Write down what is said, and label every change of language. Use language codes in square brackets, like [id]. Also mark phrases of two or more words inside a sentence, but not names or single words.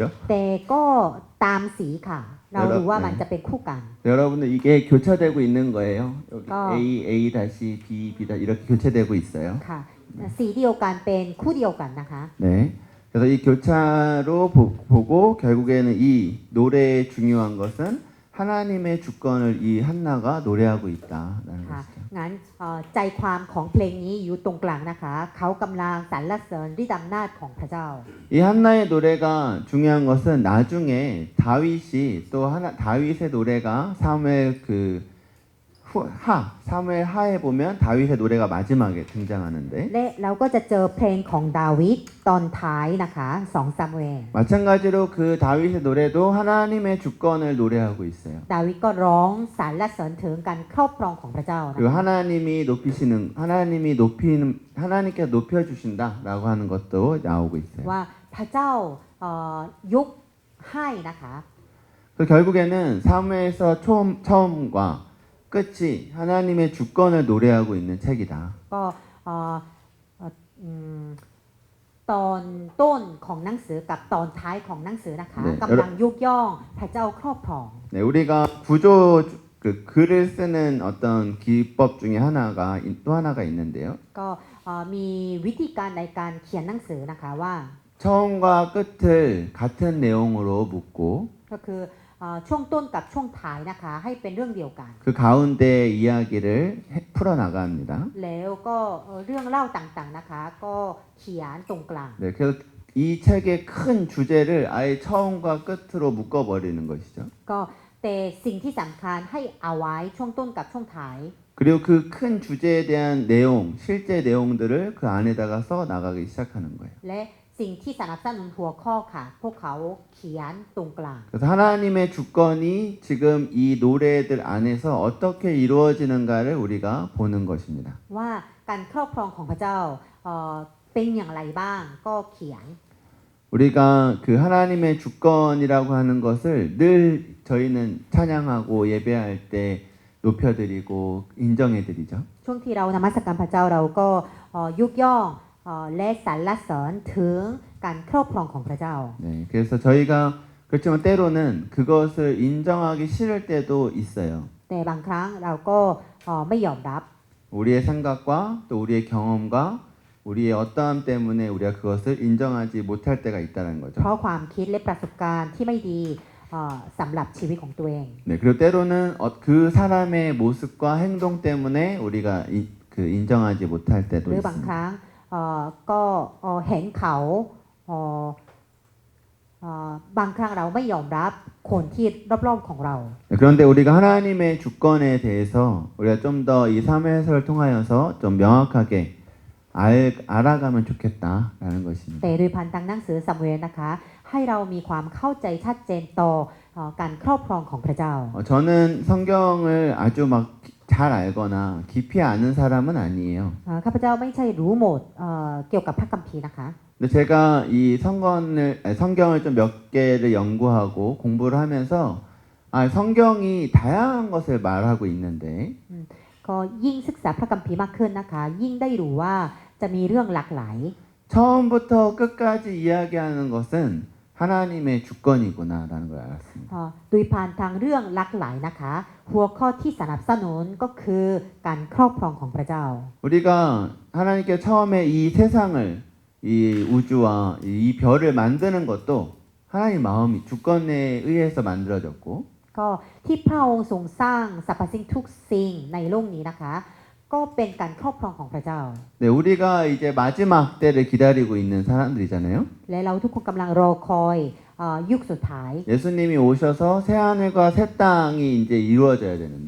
[th] แต่ก็ตามสีค่ะ เรารู้ว่ามันจะเป็นคู่กัน [ko] 여러분들 이게 교차되고 있는 거예요. 여기 어. A 다시 B 이렇게 교체되고 있어요. [th] ค่ะสีเดียวกันเป็นคู่เดียวกันนะคะ [ko] 네. 그래서 이 교차로 보고 결국에는 이 노래의 중요한 것은 하나님의 주권을 이 한나가 노래하고 있다라는 [th] ค่ะ [ko] 것이죠. [th] งั้นใจความของเพลงนี้อยู่ตรงกลางนะคะเขากำลังสรรเสริญฤทธิ์อำนาจของพระเจ้า [ko] 이 한나의 노래가 중요한 것은 나중에 다윗의 노래가 사무엘 하에 보면 다윗의 노래가 마지막에 등장하는데 [th] และเราก็จะเจอเพลงของดาวิดตอนท้ายนะคะ2ซามูเอล [ko] 마찬가지로 그 다윗의 노래도 하나님의 주권을 노래하고 있어요. [th] ดาวิดก็ร้องสรรเสริญถึงการครอบครองของพระเจ้านะ [ko] 그리고 [th] คะ [ko] 하나님께 높여주신다라고 하는 것도 나오고 있어요. [th] ว่าพระเจ้ายกให้นะคะ [ko] 그래서 결국에는 사무엘서 처음과 끝이 하나님의 주권을 노래하고 있는 책이다. [th] ก็ตอนต้นของหนังสือกับตอนท้ายของหนังสือนะคะกำลังยกย่องพระเจ้าครอบครอง [ko] 네, 우리가 글을 쓰는 어떤 기법 중에 또 하나가 있는데요. [th] ก็มีวิธีการในการเขียนหนังสือนะคะว่า [ko] 처음과 끝을 같은 내용으로 묻고 [th] ก็คือช่วงต้นกับช่วงท้ายนะคะให้เป็นเรื่องเดียวกัน [ko] 그 가운데 이야기를 풀어나갑니다. [th] แล้วก็เรื่องเล่าต่างๆนะคะก็เขียนตรงกลาง [ko] 네, 그래서 이 책의 큰 주제를 아예 처음과 끝으로 묶어버리는 것이죠. [th] ก็แต่สิ่งที่สำคัญให้เอาไว้ช่วงต้นกับช่วงท้าย [ko] 그리고 그 큰 주제에 대한 실제 내용들을 그 안에다가 써 나가기 시작하는 거예요. [th] และสิ่งที่สนับสนุนหัวข้อค่ะพวกเขาเขียนตรงกลาง [ko] 그래서 하나님의 주권이 지금 이 노래들 안에서 어떻게 이루어지는가를 우리가 보는 것입니다. [th] ว่าการครอบครองของพระเจ้าเป็นอย่างไรบ้างก็เขียน [ko] 우리가 그 하나님의 주권이라고 하는 것을 늘 저희는 찬양하고 예배할 때 높여드리고 인정해드리죠. [th] ช่วงที่เรานมัสการพระเจ้าเราก็ยกย่องและสรรเสริญถึงการครอบครองของพระเจ้า [ko] 네, 그래서 저희가 그렇지만 때로는 그것을 인정하기 싫을 때도 있어요. [th] แต่บางครั้งเราก็ไม่ยอมรับ [ko] 우리의 생각과 또 우리의 경험과 우리의 어떠함 때문에 우리가 그것을 인정하지 못할 때가 있다는 거죠. [th] เพราะความคิดและประสบการณ์ที่ไม่ดีสำหรับชีวิตของตัวเอง [ko] 네, 그리고 때로는 그 사람의 모습과 행동 때문에 우리가 인정하지 못할 [th] ห [ko] 때도 [th] รือบางค [ko] 있습니다. [th] รั้งก็เห็นเขาบางครั้งเราไม่ยอมรับคนที่รอบๆของเรา [ko] 네, 그런데 우리가 하나님의 주권에 대해서 우리가 좀 더 이 사무엘서를 통하여서 좀 명확하게 알아가면 좋겠다라는 것입니다. [th] แต่โดยพันทางหนังสือซามูเอลนะคะให้เรามีความเข้าใจชัดเจนต่อการครอบครองของพระเจ้า [ko] 저는 성경을 아주 막 잘 알거나 깊이 아는 사람은 아니에요. [th] ข้าพเจ้าไม่ใช่รู้หมดเกี่ยวกับพระคัมภีร์นะคะ [ko] 근데 제가 이 성경을 좀 몇 개를 연구하고 공부를 하면서 성경이 다양한 것을 말하고 있는데 [th] ก็ยิ่งศึกษาพระคัมภีร์มากขึ้นนะคะ ยิ่งได้รู้ว่าจะมีเรื่องหลากหลาย [ko] 처음부터 끝까지 이야기하는 것은 하나님의 주권이구나라는 걸 알았습니다. [th] โดยผ่านทางเรื่องหลากหลายนะคะ หัวข้อที่สนับสนุนก็คือการครอบครองของพระเจ้า [ko] 우리가 하나님께 처음에 이 세상을 이 우주와 이 별을 만드는 것도 하나님 마음이 주권에 의해서 만들어졌고 [th] ก็ที่พระองค์ทรงสร้างสรรพสิ่งทุกสิ่งในโลกนี้นะคะ ก็เป็นการครอบครองของพระเจ้า [ko] 네, 우리가 이제 마지막 때를 기다리고 있는 사람들이잖아요. [th] และเราทุกคนกำลังรอคอยยุคสุดท้าย [ko] 예수님이 오셔서 새 하늘과 새 땅이 이제 이루어져야 되는데